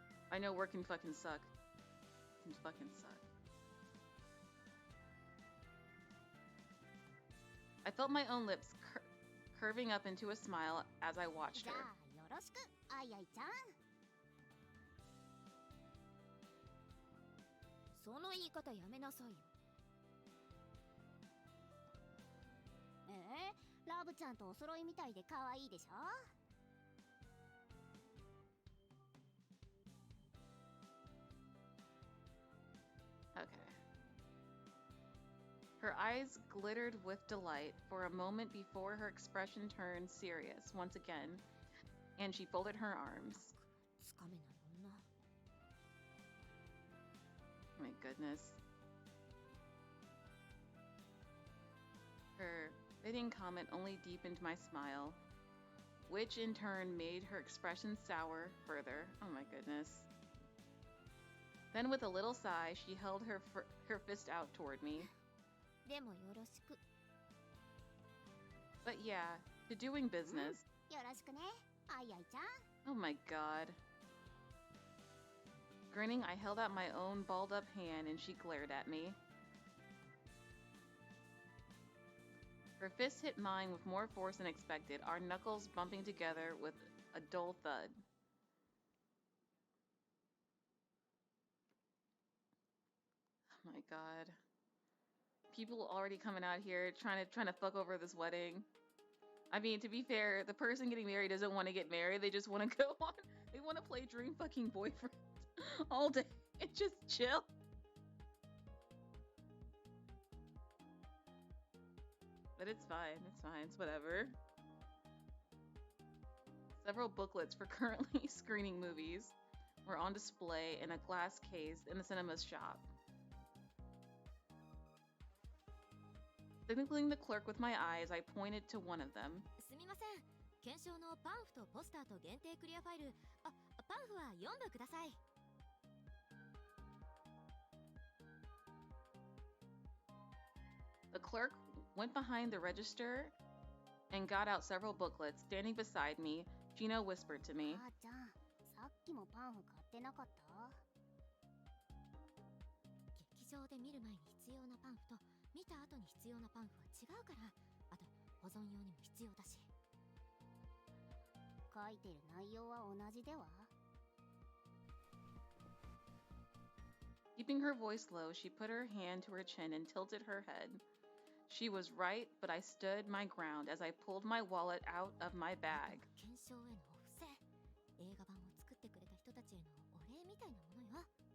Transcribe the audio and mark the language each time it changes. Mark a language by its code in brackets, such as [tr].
[en] I know work can fucking suck. I felt my own lips curving up into a smile as I watched [ja] じゃ [en] her. [ja] あよろしくあいあいちゃんその言い方やめなさいよラブちゃんとお揃いみたいで可愛いでしょ [en] Okay. Her eyes glittered with delight for a moment before her expression turned serious once again, and she folded her arms. [ja] つかめない女 [en] My goodness. Her fitting comment only deepened my smile, which in turn made her expression sour further. Oh my goodness. Then with a little sigh, she held her fist out toward me. [ja] でもよろしく [en] But yeah, to doing business. [ja] よろしくねあいあいちゃん [en] Oh my god. Grinning, I held out my own balled up hand and she glared at me. Her fist hit mine with more force than expected, our knuckles bumping together with a dull thud. My God. People already coming out here trying to fuck over this wedding. I mean, to be fair, the person getting married doesn't want to get married. They just want to go on. They want to play dream fucking boyfriend all day and just chill. But it's fine. It's fine. It's whatever. Several booklets for currently screening movies were on display in a glass case in the cinema's shop. Signaling the clerk with my eyes, I pointed to one of them. [ja] すみません。検証のパンフとポスターと限定クリアファイル。パンフは4部ください。 [en] The clerk went behind the register and got out several booklets. Standing beside me, Gino whispered to me. [ja] 母ちゃん、さっきもパンフ買ってなかった？劇場で見る前に必要なパンフと見た後に必要なパンフは違うから、あと保存用にも必要だし。書いてる内容は同じでは？ [en] Keeping her voice low, she put her hand to her chin and tilted her head. She was right, but I stood my ground as I pulled my wallet out of my bag. [ja] 検証へのお布施。映画版を作ってくれた人たちへのお礼みたいなものよ。